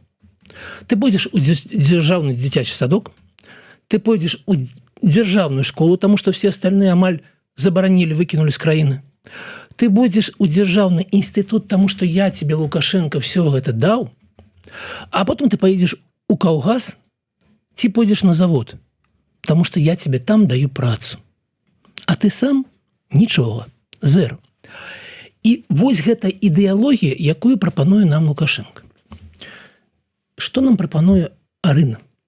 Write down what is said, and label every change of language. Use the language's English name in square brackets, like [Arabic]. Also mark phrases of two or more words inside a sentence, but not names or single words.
[Belarusian] Ты пойдзеш у дзяржаўны дзіцячы садок, ты пойдзеш у дзяржаўную школу, таму што [Russian] все остальные [Belarusian] амаль забаранілі, выкінулі з краіны. Ты пойдзеш у дзяржаўны інстытут, таму што [Russian] я тебе, [Belarusian] Лукашенко, все гэта даў, [Russian] а потом ты поедешь [Belarusian] у калгас, ці пойдзеш на завод, таму што [Russian] я тебе [Belarusian] там даю працу. А ты сам нічога, 0. І вось гэта ідэалогія, якую прапануе нам Лукашенко. Што нам прапануе Арына?